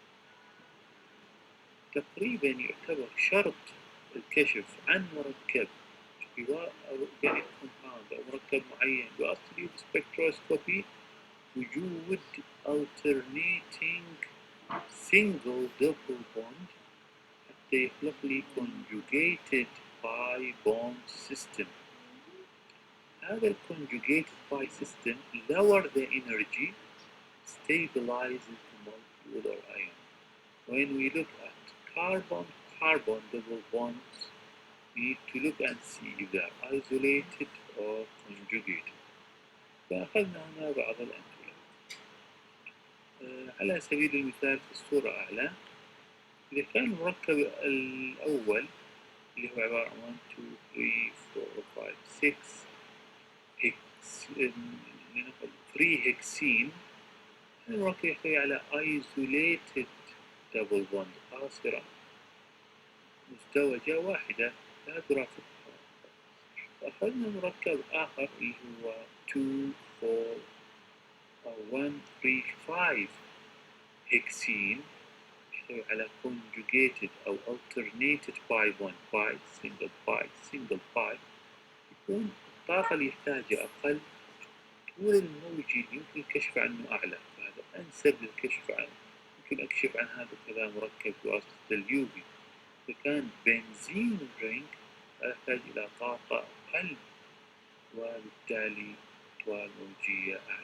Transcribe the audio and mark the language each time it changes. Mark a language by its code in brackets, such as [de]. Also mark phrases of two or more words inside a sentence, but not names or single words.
[ar] تقريبا يعتبر شرط الكشف عن مركب احتواء [en] organic compound [ar] أو مركب معين بواسطة spectroscopy وجود [en] alternating single double bond [ar] حتى يخلق لي [en] conjugated pi bond system. [ar] هذا ال [en] conjugated pi system lower the energy, stabilizes the molecule or ion. When we look at carbon-carbon double bonds, we need to look and see if they are isolated or conjugated. [ar] فأخذنا هنا بعض الأمثلة. على سبيل المثال في الصورة أعلى إذا كان المركب الأول اللي هو عبارة عن 1 2 3 4 5 6 3 هكسين، المركب يحتوي على [en] isolated double bond [ar] قاصرة مزدوجة واحدة لا ترافقها. أخذنا مركب آخر اللي هو 2 4 أو 1 3 5 هكسين يحتوي على conjugated أو [en] alternated pi bond single pi [ar] يكون الطاقة اللي يحتاجها أقل، طول الموجي يمكن الكشف عنه أعلى، فهذا أنسب للكشف عنه. يمكن أكشف عن هذا كذا مركب بواسطة اليوفي. إذا كان [en] benzene ring [ar] يحتاج إلى طاقة أقل وبالتالي أطوال موجية أعلى.